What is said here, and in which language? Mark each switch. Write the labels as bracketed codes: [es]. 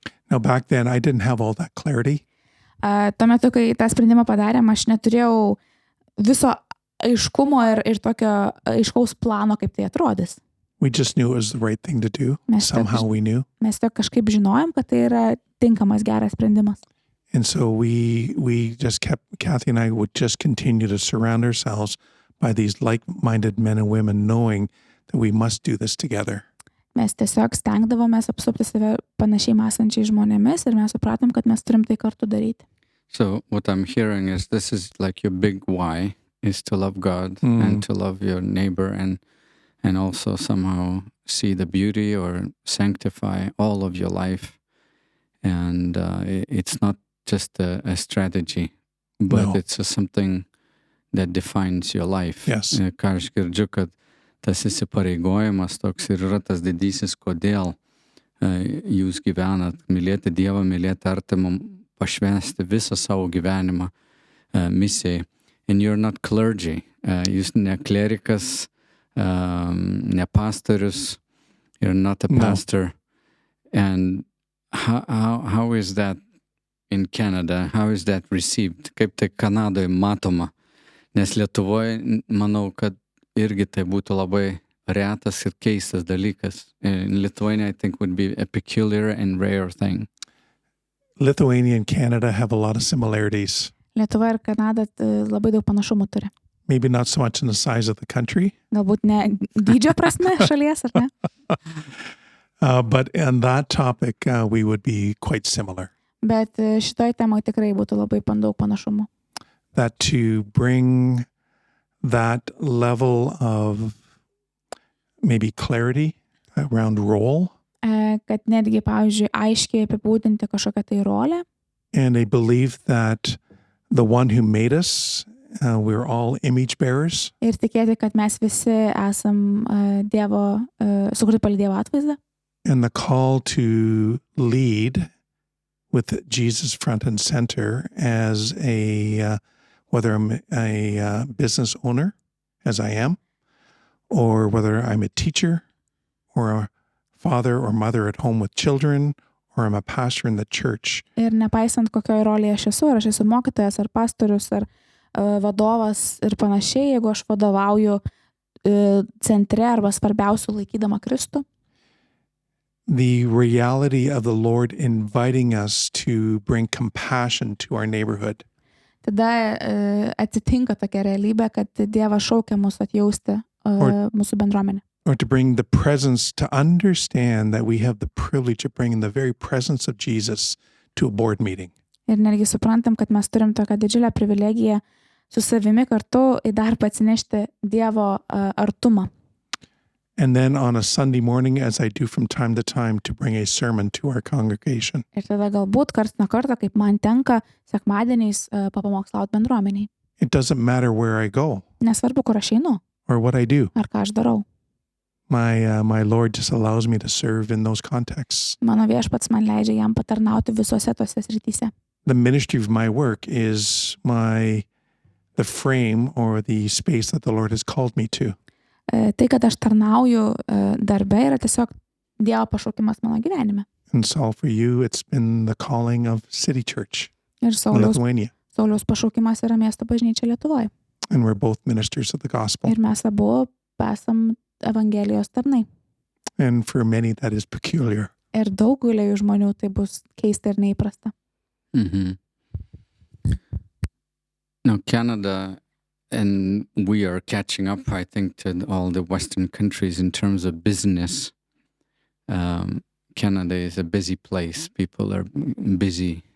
[en] Now back then, I didn't have all that clarity. [lt] Tuo metu, kai tą sprendimą padarėm, aš neturėjau viso aiškumo ir tokio aiškaus plano, kaip tai atrodys. [en] We just knew it was the right thing to do. [lt] Mes [en] Somehow we knew. [lt] Mes tiesiog kažkaip žinojom, kad tai yra tinkamas, geras sprendimas. [en] And so we just Kathy and I would just continue to surround ourselves by these like-minded men and women, knowing that we must do this together. [lt] Mes tiesiog stengdavomės apsupti save panašiai mąstančiai žmonėmis ir mes supratom, kad mes turim tai kartu daryti. [en] So what I'm hearing is this is like your big why is to love God and to love your neighbor and also somehow see the beauty or sanctify all of your life. And it's not just a strategy, but it's something that defines your life. Yes. [lt] Ką aš girdžiu, kad tas įsipareigojimas toks ir yra tas didysis, kodėl jūs gyvenat, mylėti Dievą, mylėti artimą, pašvęsti visą savo gyvenimą misijai. [en] And you're not clergy. [lt] Jūs ne klerikas, ne pastorius, [en] you're not a pastor. And how is that in Canada? How is that received? [lt] Kaip tai Kanadoje matoma? Nes Lietuvoje, manau, kad irgi tai būtų labai retas ir keistas dalykas. [en] In Lithuania, I think, would be a peculiar and rare thing. Lithuania and Canada have a lot of similarities. [lt] Lietuva ir Kanada labai daug panašumų turi. [en] Maybe not so much in the size of the country, [lt] Galbūt ne dydžio prasme šalies, ar ne? [en] but on that topic, we would be quite similar. [lt] Bet šitoj temoj tikrai būtų labai daug panašumų. [en] That to bring that level of maybe clarity around role [lt] Kad netgi, pavyzdžiui, aiškiai apibūdinti kažkokią tai rolę [en] and a belief that the one who made us, we're all image bearers, [lt] ir tikėti, kad mes visi esam Dievo, sukurti pagal Dievo atvaizdą. [en] and the call to lead with Jesus front and center as whether I'm a business owner, as I am, or whether I'm a teacher or a father or mother at home with children, or I'm a pastor in the church. [lt] Ir nepaisant kokioje rolėje aš esu, ar aš esu mokytojas, ar pastorius, ar vadovas ir panašiai, jeigu aš vadovauju centre arba svarbiausių laikydama Kristų, [en] the reality of the Lord inviting us to bring compassion to our neighborhood. [lt] tada atsitinka tokia realybė, kad Dievas šaukia mus atjausti mūsų bendruomenę. [en] Or to bring the presence, to understand that we have the privilege of bringing the very presence of Jesus to a board meeting. [lt] Ir netgi suprantam, kad mes turim tokią didžiulę privilegiją su savimi kartu į darbą atsinešti Dievo artumą. [en] And then on a Sunday morning, as I do from time to time, to bring a sermon to our congregation. [lt] Ir tada galbūt karts nuo karto, kaip man tenka, sekmadieniais papamokslauti bendruomeniai. [en] It doesn't matter where I go [lt] Nesvarbu, kur aš einu, [en] or what I do. [lt] ar ką aš darau. [en] My Lord just allows me to serve in those contexts. [lt] Mano viešpats man leidžia jam patarnauti visose tose srityse. [en] The ministry of my work is the frame or the space that the Lord has called me to. [lt] Tai, kad aš tarnauju darbe, yra tiesiog Dievo pašaukimas mano gyvenime. [en] And so for you, it's been the calling of City Church [lt] Ir [en] in [lt] Sauliaus [en] Lithuania. [lt] pašaukimas yra miesto bažnyčia Lietuvoje. [en] And we're both ministers of the gospel. [lt] Ir mes abu esam Evangelijos tarnai. [en] And for many, that is peculiar. [lt] Ir daugeliui žmonių tai bus keista ir neįprasta. Mhm. [en] Now, Canada, and we are catching up, I think, to all the Western countries in terms of business. Canada is a busy place. People are busy.